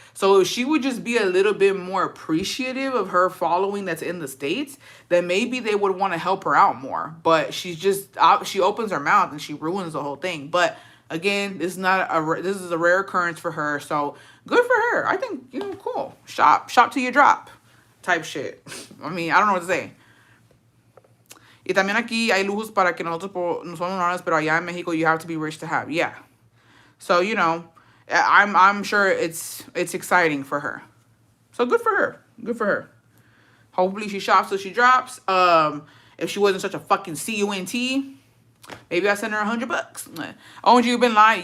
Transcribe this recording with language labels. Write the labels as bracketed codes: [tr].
[en] So if she would just be a little bit more appreciative of her following that's in the States, then maybe they would want to help her out more. But she opens her mouth and she ruins the whole thing. But again, this is a rare occurrence for her. So good for her. I think, cool. Shop till you drop type shit. I mean, I don't know what to say. [es] Y también aquí hay lujos para que nosotros no somos normales, pero allá en Mexico [en] you have to be rich to have. Yeah. So, I'm sure it's exciting for her. So good for her. Good for her. Hopefully she shops till she drops. If she wasn't such a fucking cunt, maybe I send her $100. Oh, you've been lying?